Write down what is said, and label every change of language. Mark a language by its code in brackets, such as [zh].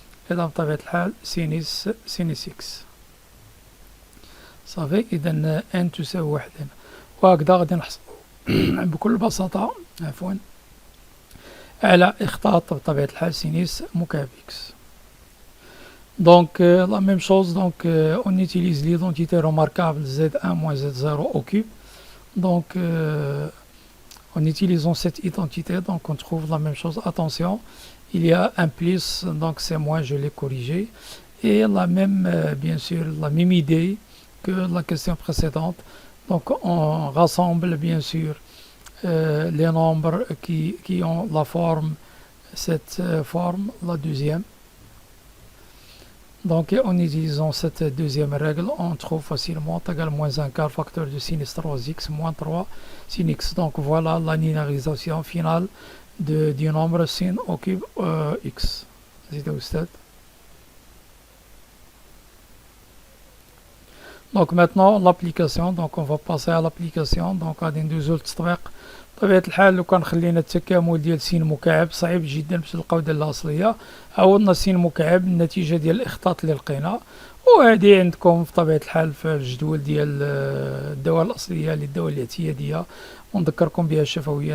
[ar] إذا بطبيعة الحال سينيس إكس صافي. إذا إن تساوي واحد هنا، وهكذا غادي نحصلو بكل بساطة عفوا على إخطاط بطبيعة الحال سينيس مكعب إكس. [fr] Donc la même chose, donc on utilise l'identité remarquable Z1 moins Z0 au cube. Donc en utilisant cette identité, donc on trouve la même chose. Attention, il y a un plus, donc c'est moins, je l'ai corrigé. Et la même, bien sûr, la même idée que la question précédente. Donc on rassemble bien sûr les nombres qui ont la forme, cette forme, la deuxième. Donc en utilisant cette deuxième règle, on trouve facilement t égale moins un quart facteur de sinus 3x moins 3 sin x. Donc voilà la linéarisation finale du nombre sin au cube x. Donc maintenant l'application, donc on va passer à l'application. [ar] Donc غادي ندوزو للتطبيق. بطبيعة الحال لو كان خلينا التكامل ديال س مكعب صعيب جدا باش نلقاو الدالة الأصلية. عوضنا س مكعب النتيجة ديال الإخطاط اللي لقينا، وهذه عندكم بطبيعة الحال في الجدول ديال الدوال الأصلية للدوال الاعتيادية، ونذكركم بها شفويا.